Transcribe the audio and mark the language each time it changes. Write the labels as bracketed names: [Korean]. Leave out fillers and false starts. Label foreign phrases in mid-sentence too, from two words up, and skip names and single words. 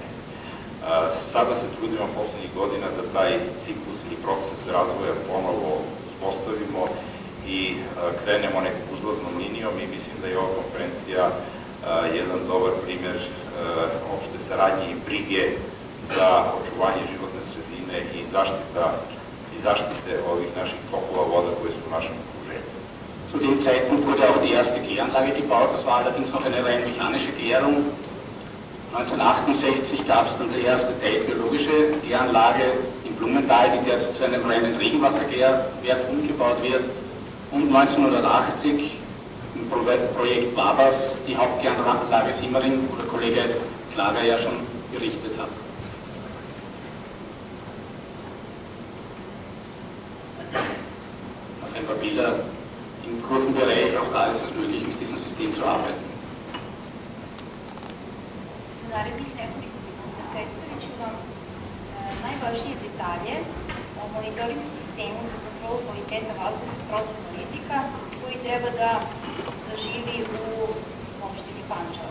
[Serbian] Sada se trudimo poslednjih godina da taj ciklus ili proces razvoja ponovo uspostavimo i krenemo nekom uzlaznom linijom i mislim da je ova konferencija jedan dobar primer opšte saradnje i brige za očuvanje životne sredine i zaštite ovih naših tokova voda koje su u našem okruženju. [German] Zu dem Zeitpunkt wurde auch die erste Kläranlage gebaut, das war allerdings noch eine rein mechanische Klärung. 1968 gab es dann die erste biologische Kläranlage in Blumenthal, die derzeit zu einem reinen Regenwasserklärwerk umgebaut wird. Und 1980 im Projekt Babas die Hauptkläranlage Simmering, wo der Kollege Klager ja schon berichtet hat. Noch ein paar Bilder im Kurvenbereich, auch da ist es möglich, mit diesem System zu arbeiten. [Serbian] Narednih nekoliko minuta predstavit ću vam najvažnije detalje o monitoring sistemu za kontrolu kvaliteta vazduha i procenu rizika koji treba da zaživi u opštini Pančevo.